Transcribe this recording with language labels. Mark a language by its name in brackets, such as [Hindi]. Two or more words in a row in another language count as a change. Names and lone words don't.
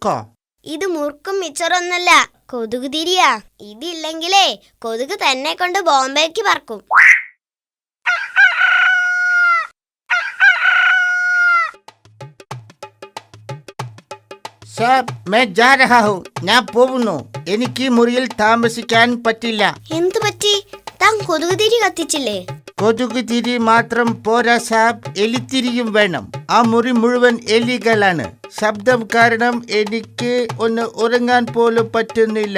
[Malayalam] ഇത് മുറുക്കും മിച്ചറൊന്നല്ല, കൊതുക് തിരിയാ. ഇതില്ലെങ്കിലേ കൊതുക് തന്നെ കൊണ്ട് ബോംബേക്ക് പറക്കും. സാബ്, [Hindi] मैं जा रहा हूं. [Malayalam] ഞാൻ പോകുന്നു. എനിക്ക് ഈ മുറിയിൽ താമസിക്കാൻ പറ്റില്ല. എന്തു പറ്റി? താൻ കൊതുക് തിരി കത്തിച്ചില്ലേ? കൊതുക് തിരി മാത്രം പോരാ സാബ്, എലിത്തിരിയും വേണം. ആ മുറി മുഴുവൻ എലികളാണ്. ശബ്ദം കാരണം എനിക്ക് ഒന്ന് ഉറങ്ങാൻ പോലും പറ്റുന്നില്ല.